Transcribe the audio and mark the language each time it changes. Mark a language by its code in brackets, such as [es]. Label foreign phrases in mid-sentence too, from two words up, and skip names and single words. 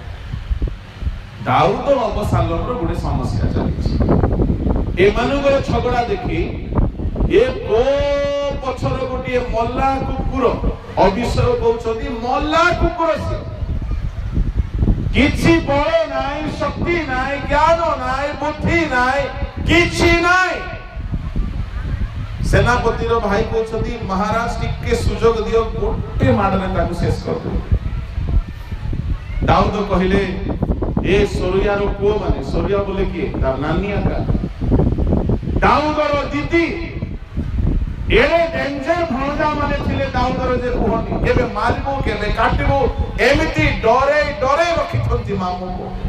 [or] ଦାଉଦ ଅବଶାଲୋମ ରୋ ଗୁଡେ ସମସ୍ୟା ଚଲି। ଏ ମାନକର ଝଗଡ଼ା ଦେଖି ଏ କୋ ପଛର ଗୋଟେ ମଲ୍ଲା କୁକୁର ଅବିଷୟ କହଉଛଥି ମଲ୍ଲା କୁକୁର ସେ କିଛି ବଳ ନାଇ, ଶକ୍ତି ନାଇ, ଜ୍ଞାନ ନାଇ, ବୁଦ୍ଧି ନାଇ, କିଛି ନାଇ। ସେନାପତି ରୋ ଭାଇ କହଉଛଥି ମହାରାଜ ଟିକେ ସୁଯୋଗ ଦିଓ ଗୋଟେ ମାଡରେ ତାକୁ ଶେଷ କର ଦୋ। ଦାଉଦ କହିଲେ ଏ ସୋରିୟା ରୋ ପୁଓ ମାନେ ସୋରିୟା ବୋଲେ କି ତାର ନାନୀ ଆକା ଦାଉଦ ରୋ ଦିଦି ଏରେ ଡେଞ୍ଜର ଭଣଜା ମାନେ ଥିଲେ ଦାଉଦ ରୋ ଜେ କୁହନି କେବେ ମାରିବୋ କେବେ କାଟିବୋ ଏମିତି ଡରେ ଡରେ ରଖିଥନ୍ତି ମାମୁ କୋ।